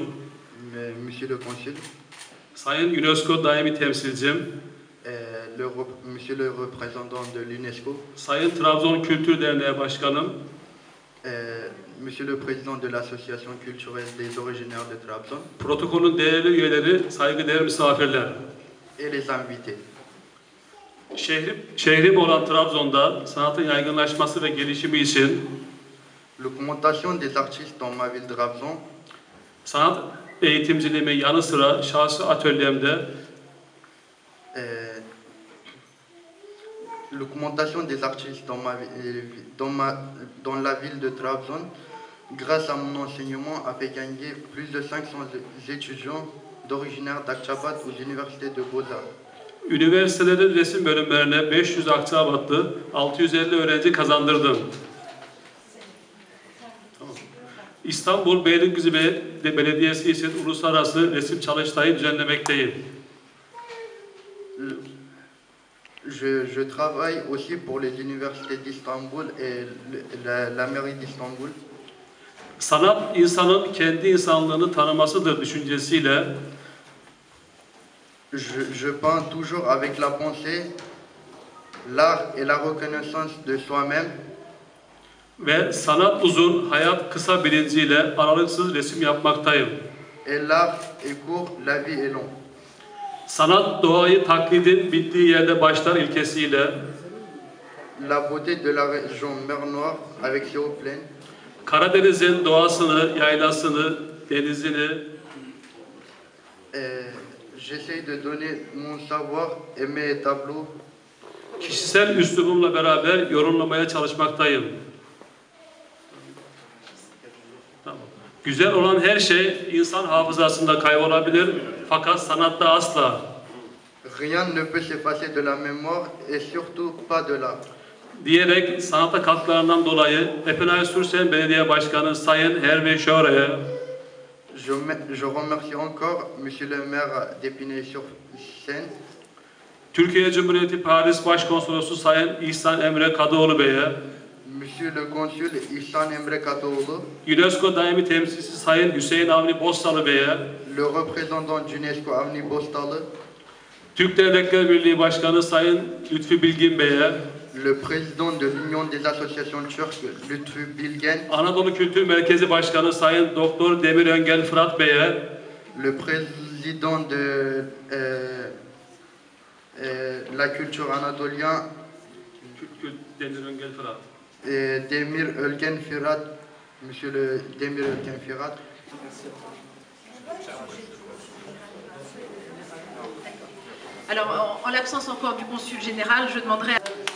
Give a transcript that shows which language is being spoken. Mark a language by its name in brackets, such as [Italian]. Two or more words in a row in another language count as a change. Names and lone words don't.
[French] Monsieur le consul, [Turkish] Sayın UNESCO Daimi Temsilcim, [French] Monsieur le représentant de l'UNESCO, [Turkish] Sayın Trabzon Kültür Derneği Başkanım, [French] Monsieur le président de l'Association culturelle des originaires de Trabzon, [Turkish] protokolün değerli üyeleri, saygıdeğer misafirler. [French] et les invités. [Turkish] Şehrim olan Trabzon'da sanatın yaygınlaşması ve gelişimi için [French] L'augmentation des artistes dans ma ville de Trabzon, [Turkish] sanat eğitimciliğimin yanı sıra şahsi atölyemde [French] l'augmentation des artistes dans la ville de Trabzon, grâce à mon enseignement, a fait gagner plus de 500 étudiants d'originaires d'Akçabat aux universités de Beaux-Arts. [Turkish] üniversitelerin resim bölümlerine 500 Akçabatlı, 650 öğrenci kazandırdım. İstanbul Beylikdüzü Belediyesi için uluslararası resim çalıştayı düzenlemekteyim. [French] Je travaille aussi pour les universités d'Istanbul et la mairie d'Istanbul. [Turkish] Sanat, insanın kendi insanlığını tanımasıdır düşüncesiyle [French] Je peins toujours avec la pensée, l'art et la reconnaissance de soi-même. [Turkish] Ve sanat uzun, hayat kısa bilinciyle aralıksız resim yapmaktayım. [French] Et l'art est court, la vie est longue. [Turkish] Sanat doğayı taklidin bittiği yerde başlar ilkesiyle, [French] La beauté de la région Mer Noire avec ses hauts plaines, [Turkish] Karadeniz'in doğasını, yaylasını, denizini, [French] j'essaye de donner mon savoir et mes tableaux [Turkish] kişisel üslubumla beraber yorumlamaya çalışmaktayım. Tamam. Güzel olan her şey insan hafızasında kaybolabilir, fakat sanatta asla. [French] Rien ne peut s'effacer de la mémoire et surtout pas de l'art. [Turkish] Diyerek sanata katkılarından dolayı Epinay-Sur-Seine Belediye Başkanı Sayın Hervé Chaure'ye, [French] Je remercie encore Monsieur le maire d'Épinay-sur-Seine, [Turkish] Türkiye Cumhuriyeti Paris Başkonsolosu Sayın İhsan Emre Kadıoğlu Bey'e, [French] Monsieur le consul İhsan Emre Kadıoğlu, [Turkish] UNESCO daimi temsilcisi Sayın Hüseyin Avni Bostalı Bey'e, [French] le représentant d'UNESCO Avni Bostalı, [Turkish] Türk Devletler Birliği Başkanı Sayın Lütfi Bilgin Bey'e, [French] le président de l'Union des associations turques Lütfü Bilgen, [Turkish] Anadolu Kültür Merkezi Başkanı Sayın Doktor Demir Öngel Fırat Bey'e, [French] le président de la culture anatolienne Demir Öngel Fırat, Demir Ölgen Firat, Monsieur le Demir Ölgen Firat. Alors, en l'absence encore du consul général, je demanderai à...